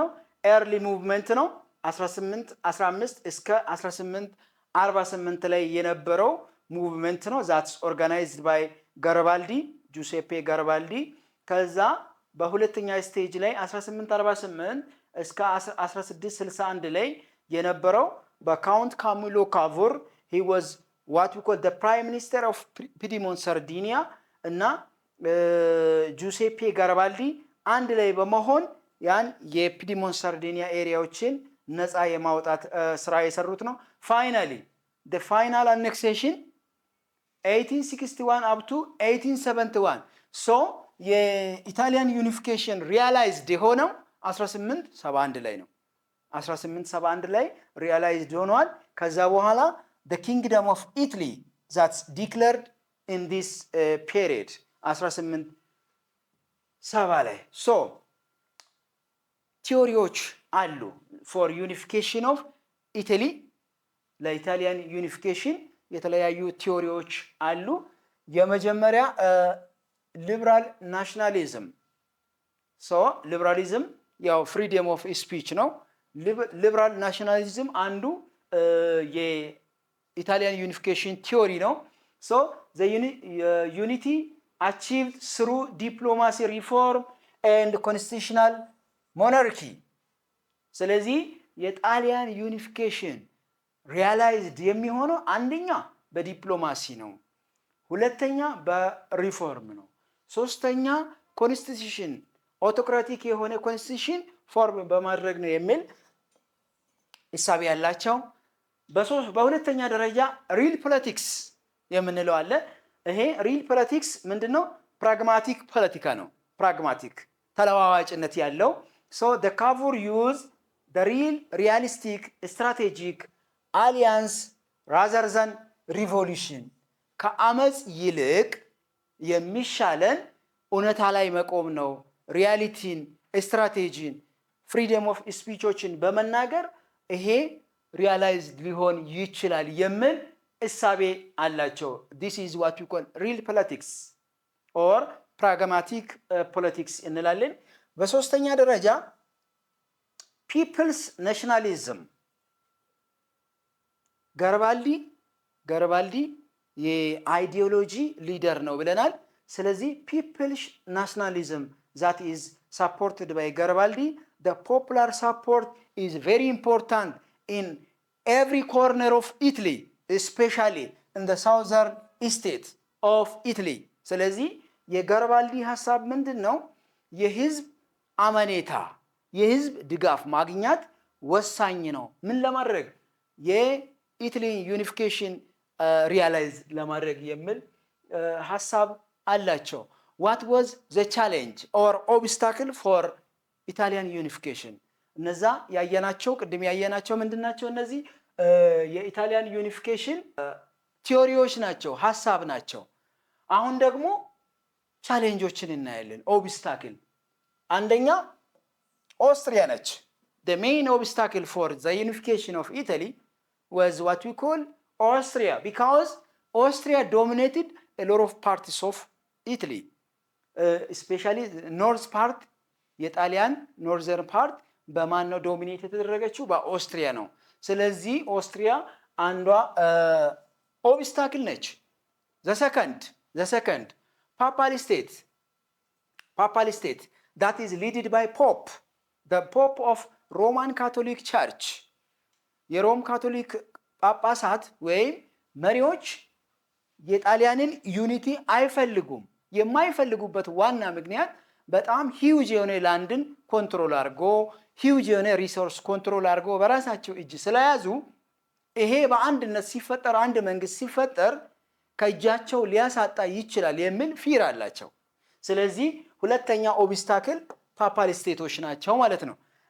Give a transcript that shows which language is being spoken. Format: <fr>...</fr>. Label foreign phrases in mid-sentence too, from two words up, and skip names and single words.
<en>early movement</en> <am>ነው። 1815 እስከ 1848 ላይ የነበረው ሙቭመንት ነው።</am> <en>that's organized by</en> <am>ጋሪባልዲ ጁሴፔ ጋሪባልዲ። ከዛ በሁለተኛ ስቴጅ ላይ 1848 እስከ 1661 ላይ የነበረው በካውንት ካሚሎ ካቮር</am> <en>he was what we call the prime minister of Piedmont Sardinia</en> <am>እና ጁሴፔ ጋሪባልዲ አንድ ላይ በመሆን ያን የፒዲሞንት ሳርዲኒያ ኤሪያዎችን ነፃ የማውጣት ስራ የሰሩት ነው። ፋይናሊ</am> <en>the final annexation 1861 up to 1871 so</en> <am>የኢታሊያን ዩኒፊኬሽን ሪያላይዝድ የሆነው 1871 ላይ ነው። 1871 ላይ ሪያላይዝድ ሆኗል። ከዛ በኋላ</am> <en>the kingdom of Italy that's declared in this period</en> <am>1870 ላይ so ቲዮሪዎች አሉ</am> <en>for unification of Italy</en> <am>ለኢታሊያን ዩኒፊኬሽን የተለያዩ ቲዮሪዎች አሉ። የመጀመሪያ</am> <en>liberal nationalism</en> <am>ሊበራሊዝም ያው</am> <en>freedom of speech</en> <am>ነው።</am> <en>liberal nationalism</en> <am>አንዱ</am> <en>የኢታሊያን ዩኒፊኬሽን ቲዮሪ ነው። the unity achieved through diplomacy reform and constitutional monarchy</en> <am>ስለዚህ የጣሊያን ዩኒፊኬሽን ሪያላይዝድ የሚሆነው አንደኛ በዲፕሎማሲ ነው፣ ሁለተኛ በሪፎርም ነው፣ ሶስተኛ</am> <en>constitution autocratic</en> <am>የሆነ ኮንስቲቱሽን ፎርም በማድረግ ነው የሚል ሂሳብ ያላቸው። በሁለተኛ ደረጃ</am> <en>real politics</en> <am>የምንለው አለ። ይሄ</am> <en>real politics</en> <am>ምንድነው? ፕራግማቲክ ፖለቲካ ነው። ፕራግማቲክ ተለዋዋጭነት ያለው</am> <en>so the Cavour use the realistic strategic alliance rather than revolution</en> <am>ከአመጽ ይልቅ የሚሻለን እውነታ ላይ መቆም ነው። ሪያሊቲን፣ ስትራቴጂን፣</am> <en>freedom of speeches</en> <am>በመናገር ይሄ ሪያላይዝድ ሊሆን ይችላል የሚል እሳቤ አላቸው።</am> <en>this is what we call real politics or pragmatic politics</en> <am>እንላለን። በሶስተኛ ደረጃ</am> <en>peoples nationalism</en> <am>ጋሪባልዲ የአይዲዮሎጂ ሊደር ነው ብለናል። ስለዚህ</am> <en>peoples nationalism that is supported by Garibaldi the popular support is very important in every corner of Italy especially in the southern state of Italy</en> <am>ስለዚህ የጋሪባልዲ ሐሳብ ምንድነው? የህዝብ አመኔታ የህዝብ ድጋፍ ማግኘት ወሳኝ ነው። ምን ለማድረግ? የኢታሊ ዩኒፊኬሽን ሪያላይዝ ለማድረግ የሚል ሐሳብ አላቸው።</am> <en>what was the challenge or obstacle for Italian unification?</en> <am>እነዛ ያየናቸው ቅድም ያየናቸው ምንድናቸው? እነዚህ የኢታሊያን ዩኒፊኬሽን ቲዮሪዎች ናቸው፣ ሐሳብ ናቸው። አሁን ደግሞ ቻሌንጆችን እናያለን። ኦብስታክል አንደኛ ኦስትሪያ ነች።</am> <en>the main obstacle for the unification of Italy was what we call Austria because Austria dominated a lot of parts of Italy especially north part</en> <am>የጣሊያን</am> <en>northern part</en> <am>በማን ነው ዶሚኔት የተደረገችው? በኦስትሪያ ነው። ስለዚህ ኦስትሪያ አንዷ ኦብስታክል ነች።</am> <en>the second papal state that is led by pope the pope of Roman Catholic Church</en> <am>የሮም ካቶሊክ ጳጳሳት ወይም መሪዎች የጣሊያንን ዩኒቲ አይፈልጉም። የማይፈልጉበት ዋና ምክንያት በጣም ሂውጅ የሆነ ላንድን ኮንትሮል አድርጎ ሂውጅ የሆነ ሪሶርስ ኮንትሮል አድርጎ በራሳቸው እጅ ስለያዙ ይሄ በአንድነት ሲፈጠር አንድ መንግስት ሲፈጠር ከእጃቸው ሊያሳጣ ይችላል የሚል ፊር አላቸው። ስለዚህ ሁለተኛ ኦብስታክል ፓፓል ስቴቶች ናቸው ማለት ነው።</am>